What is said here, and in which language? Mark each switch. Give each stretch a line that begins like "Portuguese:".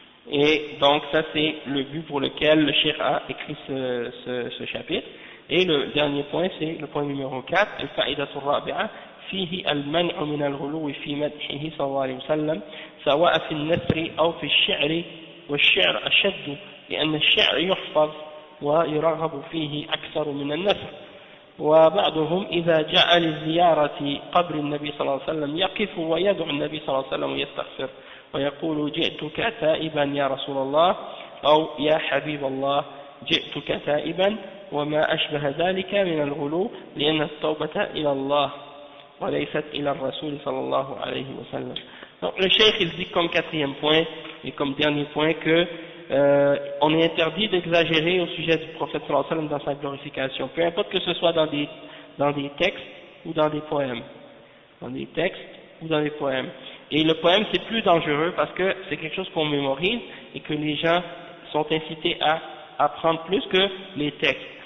French: Et donc ça c'est le but pour lequel le cheikh a écrit ce chapitre. Et le dernier point, c'est le point numéro 4,
Arabic: الفائدة الرابعة فيه المنع من الغلو في مدحه صلى الله عليه وسلم سواء في النثر أو في الشعر والشعر أشد لأن الشعر يحفظ ويرغب فيه أكثر من النثر وبعضهم إذا جاء لزيارة قبر النبي صلى الله عليه وسلم يقف ويدعو النبي صلى الله عليه وسلم ويستغفر ويقول جئتك تائبا يا رسول الله أو يا حبيب الله جئتك تائبا وما أشبه ذلك من الغلو لأن التوبة إلى الله وليست إلى الرسول صلى الله عليه وسلم.
French: Donc le cheikh il dit comme quatrième point et comme dernier point que on est interdit d'exagérer au sujet du prophète sallallahu alayhi wa sallam dans sa glorification, peu importe que ce soit dans des textes ou dans des poèmes. Dans des textes ou dans des poèmes. Et le poème c'est plus dangereux parce que c'est quelque chose qu'on mémorise et que les gens sont incités à apprendre plus que les textes.